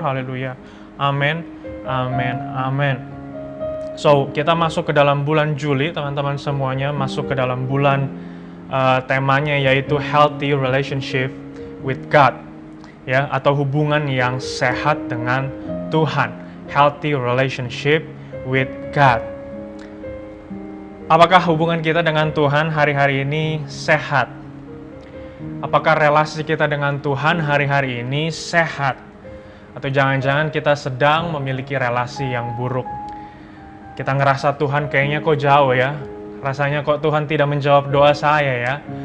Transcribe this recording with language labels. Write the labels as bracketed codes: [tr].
[id] Haleluya. Amin. Amin. Amin. So, kita masuk ke dalam bulan Juli, teman-teman semuanya, masuk ke dalam bulan temanya yaitu [en] healthy relationship with God, [id] ya, atau hubungan yang sehat dengan Tuhan. [en] Healthy relationship with God. [id] Apakah hubungan kita dengan Tuhan hari-hari ini sehat? Apakah relasi kita dengan Tuhan hari-hari ini sehat? Atau jangan-jangan kita sedang memiliki relasi yang buruk? Kita ngerasa Tuhan kayaknya kok jauh ya. Rasanya kok Tuhan tidak menjawab doa saya ya.